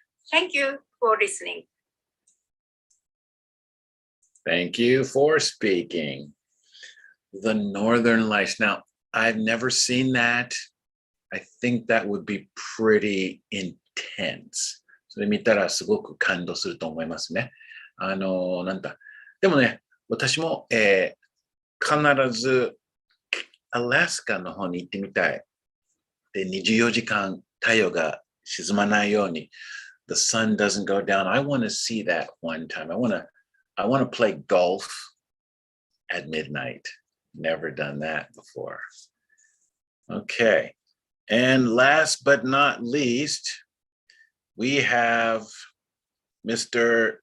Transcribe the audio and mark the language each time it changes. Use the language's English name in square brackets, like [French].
[English] Thank you for listening. Thank you for speaking. The Northern Lights. Now, I've never seen that. I think that would be pretty intense. [Japanese] それ見たらすごく感動すると思いますね。でもね、私も、必ずアラスカの方に行ってみたい。で、24時間太陽が沈まないように、 [English] the sun doesn't go down. I want to see that one time. I want to play golf at midnight. Never done that before. Okay. And last but not least, we have Mr.